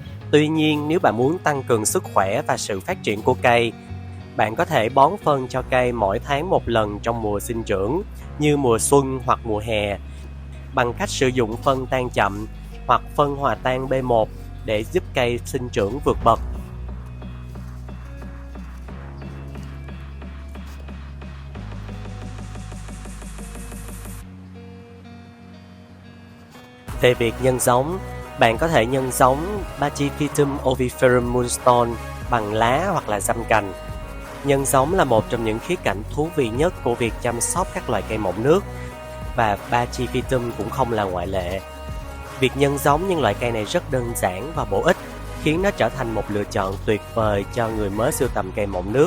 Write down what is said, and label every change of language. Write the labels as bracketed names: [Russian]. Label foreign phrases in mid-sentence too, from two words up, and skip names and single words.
[Vietnamese] Tuy nhiên, nếu bạn muốn tăng cường sức khỏe và sự phát triển của cây, Bạn có thể bón phân cho cây mỗi tháng một lần trong mùa sinh trưởng, như mùa xuân hoặc mùa hè, bằng cách sử dụng phân tan chậm hoặc phân hòa tan B1 để giúp cây sinh trưởng vượt bậc. Về việc nhân giống, bạn có thể nhân giống Brachyphytum oviferum moonstone bằng lá hoặc là giâm cành. Nhân giống là một trong những khía cạnh thú vị nhất của việc chăm sóc các loài cây mọng nước, và Brachyphytum cũng không là ngoại lệ. Việc nhân giống những loại cây này rất đơn giản và bổ ích, khiến nó trở thành một lựa chọn tuyệt vời cho người mới sưu tầm cây mọng nước.